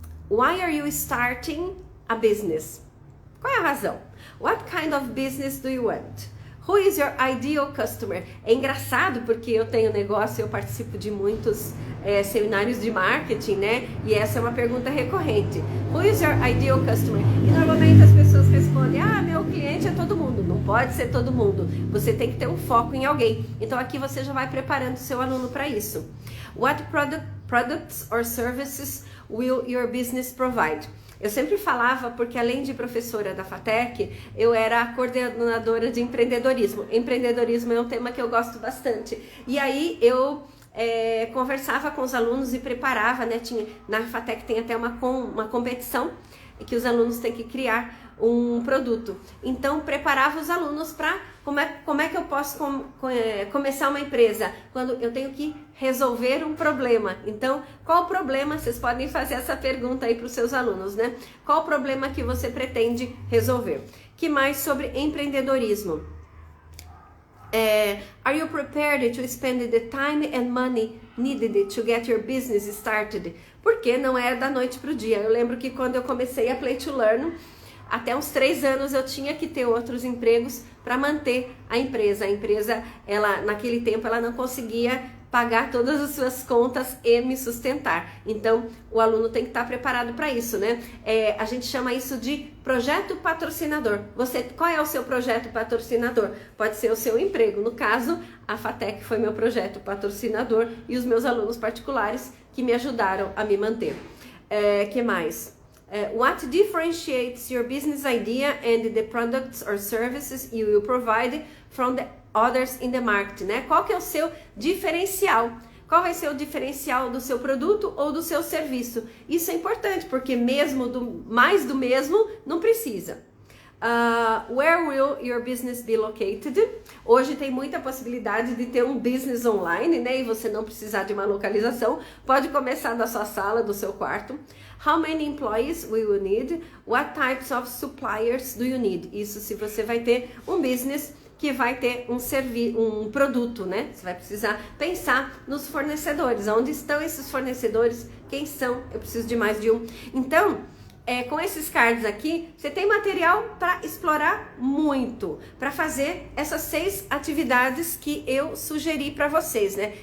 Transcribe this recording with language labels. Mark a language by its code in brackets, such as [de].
[en] Why are you starting a business? [pt] Qual é a razão? [en] What kind of business do you want? Who is your ideal customer? [pt] É engraçado porque eu tenho negócio, eu participo de muitos seminários de marketing, né? E essa é uma pergunta recorrente. [en] Who is your ideal customer? [pt] E normalmente as pessoas respondem, meu cliente é todo mundo. Não pode ser todo mundo. Você tem que ter um foco em alguém. Então aqui você já vai preparando o seu aluno para isso. [en] What products or services will your business provide? [pt] Eu sempre falava, porque além de professora da FATEC, eu era a coordenadora de empreendedorismo. Empreendedorismo é um tema que eu gosto bastante. E aí eu conversava com os alunos e preparava, né? Na FATEC tem até uma competição que os alunos têm que criar um produto. Então, preparava os alunos para como é que eu posso começar uma empresa? Quando eu tenho que resolver um problema. Então, qual o problema? Vocês podem fazer essa pergunta aí para os seus alunos, né? Qual o problema que você pretende resolver? Que mais sobre empreendedorismo? [en] Are you prepared to spend the time and money needed to get your business started? [pt] Porque não é da noite para o dia. Eu lembro que quando eu comecei a Play to Learn, até uns 3 anos eu tinha que ter outros empregos para manter a empresa. A empresa, naquele tempo, ela não conseguia pagar todas as suas contas e me sustentar. Então, o aluno tem que estar preparado para isso, né? A gente chama isso de projeto patrocinador. Qual é o seu projeto patrocinador? Pode ser o seu emprego. No caso, a FATEC foi meu projeto patrocinador e os meus alunos particulares que me ajudaram a me manter. Que mais? [en] What differentiates your business idea and the products or services you will provide from the others in the market, né? [pt] Qual que é o seu diferencial? Qual vai ser o diferencial do seu produto ou do seu serviço? Isso é importante, porque mais do mesmo não precisa. [en] Where will your business be located? [pt] Hoje tem muita possibilidade de ter um business online, né? E você não precisar de uma localização. Pode começar da sua sala, do seu quarto. [en] How many employees will you need? What types of suppliers do you need? [pt] Isso se você vai ter um business que vai ter um produto, né? Você vai precisar pensar nos fornecedores. Onde estão esses fornecedores? Quem são? Eu preciso de mais de um. Então, com esses cards aqui, você tem material para explorar muito, para fazer essas 6 atividades que eu sugeri para vocês, né?